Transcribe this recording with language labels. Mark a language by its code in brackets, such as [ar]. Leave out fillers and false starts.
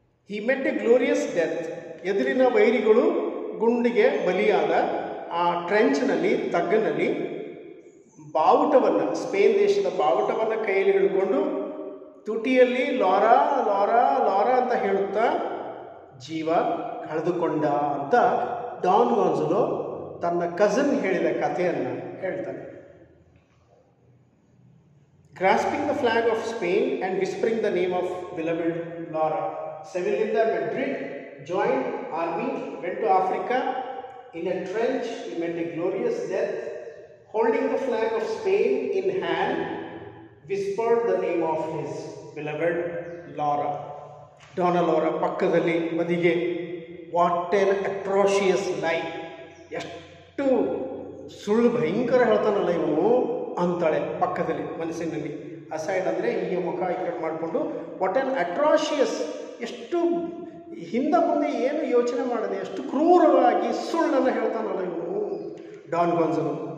[en] He met a glorious death. [kn] ಎದುರಿನ ವೈರಿಗಳು ಗುಂಡಿಗೆ ಬಲಿಯಾದ ಆ ಟ್ರೆಂಚ್ನಲ್ಲಿ, ತಗ್ಗಿನಲ್ಲಿ ಬಾವುಟವನ್ನು, ಸ್ಪೇನ್ ದೇಶದ ಬಾವುಟವನ್ನು ಕೈಯಲ್ಲಿ ಹಿಡ್ಕೊಂಡು ತುಟಿಯಲ್ಲಿ ಲಾರಾ ಲಾರಾ ಲಾರಾ ಅಂತ ಹೇಳುತ್ತಾ ಜೀವ ಕಳೆದುಕೊಂಡ ಅಂತ ಡಾನ್ ಗಾನ್ಸಲೋ ತನ್ನ ಕಝನ್ ಹೇಳಿದ ಕಥೆಯನ್ನು ಹೇಳ್ತಾನೆ. [en] Grasping the flag of Spain and whispering the name of beloved Laura, ಸೆವಿಲಿಂದ Madrid, joined army, went to Africa. In a trench he met a glorious death. Holding the flag of Spain in hand, whispered the name of his beloved Laura. [kn] ಡಾನಲ್ ಅವರ ಪಕ್ಕದಲ್ಲಿ ಬದಿಗೆ, [en] what an atrocious lie, [kn] ಎಷ್ಟು ಸುಳ್ಳು ಭಯಂಕರ ಹೇಳ್ತಾನಲ್ಲ ಇವನು ಅಂತಾಳೆ ಪಕ್ಕದಲ್ಲಿ ಮನಸ್ಸಿನಲ್ಲಿ. ಅಸೈಡ್ ಅಂದರೆ ಹೀಗೆ ಮುಖ ಈ ಕಡೆ ಮಾಡಿಕೊಂಡು, ವಾಟ್ ಎನ್ ಅಟ್ರಾಷಿಯಸ್, ಎಷ್ಟು ಹಿಂದೆ ಮುಂದೆ ಏನು ಯೋಚನೆ ಮಾಡದೆ ಎಷ್ಟು ಕ್ರೂರವಾಗಿ ಸುಳ್ಳನ್ನು ಹೇಳ್ತಾನಲ್ಲ ಇವನು ಡಾನ್ ಗಾನ್ಸಲೋ.